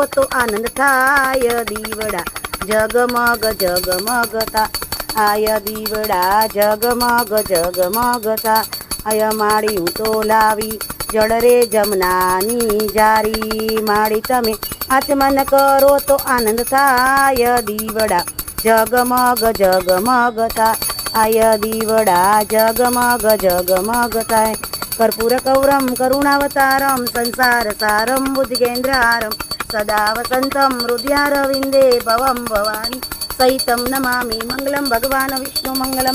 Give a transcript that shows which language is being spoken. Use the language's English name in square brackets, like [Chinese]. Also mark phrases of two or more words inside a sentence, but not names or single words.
[Gujarati] તો આનંદ થાય દીવડા જગમગ જગમગ થા આય દીવડા જગમગ જગમગ થા આય માડી હું તો લાવી જળ રે જમનાની ઝારી માડી તમે આચમન કરો તો આનંદ થાય દીવડા જગમગ જગમગ થા આય દીવડા જગમગ જગમગ થાય [Sanskrit] कर्पूरकौरं करुणावतारं संसारसारं बुद्धिगेन्द्रहारं सदा वसन्तं हृदयारविन्दे भवं भवानी सहितं नमामि मंगलम भगवान विष्णु मंगलम